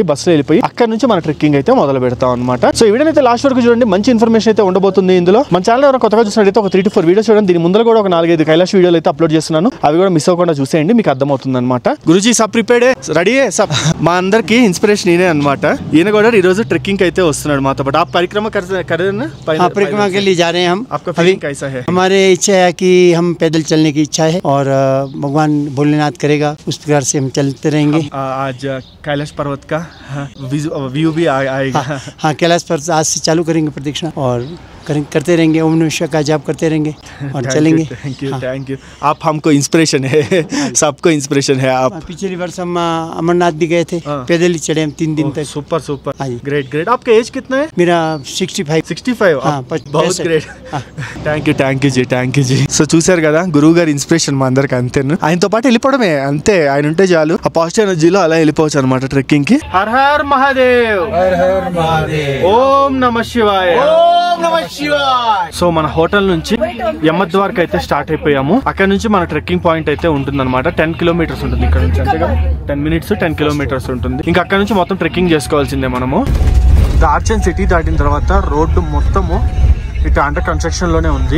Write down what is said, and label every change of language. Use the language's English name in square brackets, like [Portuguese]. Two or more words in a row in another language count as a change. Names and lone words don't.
[Telugu] బస్సులో వెళ్ళిపోయి అక్కడ నుంచి మన ట్రెక్కింగ్ అయితే మొదలు పెడతాం అనమాట. సో ఈ వీడియో అయితే లాస్ట్ వరకు చూడండి, మంచి ఇన్ఫర్మేషన్ అయితే ఉండబోతుంది ఇందులో. మన ఛానల్ ఎవరైనా కొత్తగా చూసినట్లయితే ఒక 3 to 4 వీడియోస్ చూడండి. దీని ముందు కూడా ఒక 4-5 కైలాష్ వీడియోలు అయితే అప్లోడ్ చేస్తున్నాను. అవి కూడా మిస్ అవ్వకుండా చూసేయండి, మీకు అర్థమవుతుంది అనమాట. గురుజీ సబ్ [English] prepared, ready [Telugu] సబ్. మా అందరికి ఇన్స్పిరేషన్ ఈయనే అనమాట. ఈయన కూడా ఈ రోజు ట్రెక్కింగ్ అయితే వస్తున్నాడు మాతో పాటు. ఆ పరిక్రమ [Hindi] परिक्रमा के लिए जा रहे हैं हम. आपका फीलिंग कैसा है? हमारे इच्छा है कि हम पैदल चलने की इच्छा है और भगवान भोलेनाथ करेगा उस प्रकार से हम चलते रहेंगे. आज कैलाश पर्वत का व्यू भी आएगा. हाँ, कैलाश पर्वत आज से चालू करेंगे प्रदक्षिणा और करते रहेंगे, [Sanskrit] ओम नमः शिवाय [Hindi] का जाप करते रहेंगे और चलेंगे. [English] thank you. [Hindi] आप हमको इंस्पिरेशन है, सबको इंस्पिरेशन है आप. पिछली वर्ष हम अमरनाथ भी गए थे, पैदल ही चढ़े हम 3 दिन तक. [English] super super, great great. [Hindi] आपका एज कितना है? मेरा 65. [English] बहुत great. thank you జీ. [Telugu] సో చూసారు కదా, గురువు గారి ఇన్స్పిరేషన్ మా అందరికి. అంతే, ఆయనతో పాటు వెళ్ళిపోవడమే అంతే. ఆయన ఉంటే చాలు, ఆ పాజిటివ్ ఎనర్జీలో అలా వెళ్ళిపోవచ్చు అనమాట ట్రెక్కింగ్ కి. [Hindi] हर हर महादेव, हर हर महादेव, [Sanskrit] ॐ नमः शिवाय, ॐ नमः शिवाय. [Telugu] సో మన హోటల్ నుంచి యమద్వార్కి అయితే స్టార్ట్ అయిపోయాము. అక్కడ నుంచి మన ట్రెక్కింగ్ పాయింట్ అయితే ఉంటుంది అనమాట. 10 కిలోమీటర్స్ ఉంటుంది ఇక్కడ నుంచి, అంతే కదా. 10 minutes 10 కిలోమీటర్స్ ఉంటుంది. ఇంకా అక్కడ నుంచి మొత్తం ట్రెక్కింగ్ చేసుకోవాల్సిందే మనము. దార్చన్ సిటీ దాటిన తర్వాత రోడ్డు మొత్తము ఇటు [English] under construction [Telugu] లోనే ఉంది.